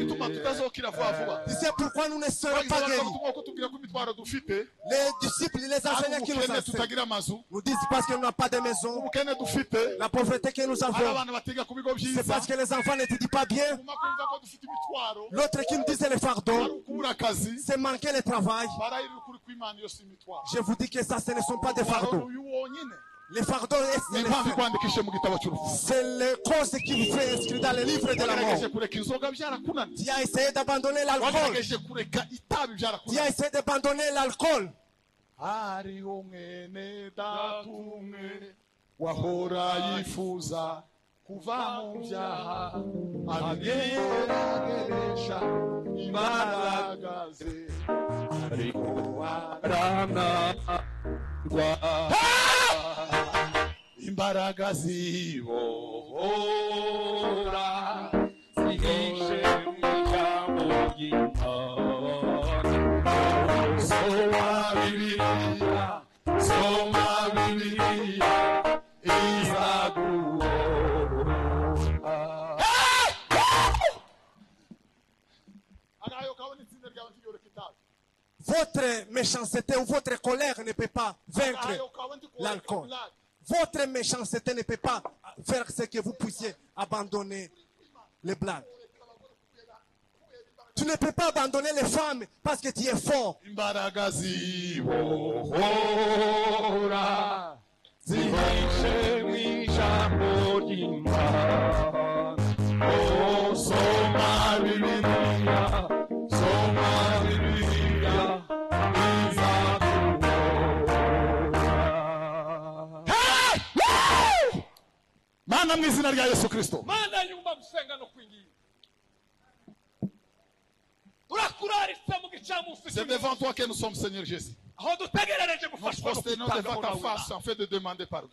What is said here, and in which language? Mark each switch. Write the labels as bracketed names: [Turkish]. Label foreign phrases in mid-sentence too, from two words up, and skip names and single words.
[Kinyarwanda] tutazokira vuba vuba. [French] C'est pourquoi nous ne serons pas guéris. Les disciples, les enseignants qui nous enseignent, nous disent parce que nous n'avons pas de maison, la pauvreté que nous avons, c'est parce que les enfants n'étudient pas bien. L'autre qui nous dit c'est le fardeau, c'est manquer le travail. Je vous dis que ça, ce ne sont pas des fardeaux. Les fardeaux, c'est les causes qui vous fait inscrire dans le livre de la mort. Tu as essayé d'abandonner l'alcool. Tu as essayé d'abandonner l'alcool. [Kinyarwanda] Wahora yifuza kuva mu byaha abyegereje imbaraga ze ariko arananirwa imbaraga zibohora zihishe mu ijambo ry'Imana. Soma Bibiliya, soma Bibiliya. [French] Votre méchanceté ou votre colère ne peut pas vaincre l'alcool. Votre méchanceté ne peut pas faire ce que vous puissiez abandonner les blagues. Tu ne peux pas abandonner les femmes parce que tu es fort. [Kinyarwanda] Zihishe mu ijambo ry'Imana. Oh, soma Bibiliya, soma Bibiliya, izaguhora. Mana mu izina rya Yesu Kristo. Mana nyumva gusenga no kwinginga. Urakuraritse mu gicamunsi. [French] C'est devant toi que nous sommes, Seigneur Jésus. Nous prosternons devant ta face en fait de demander pardon.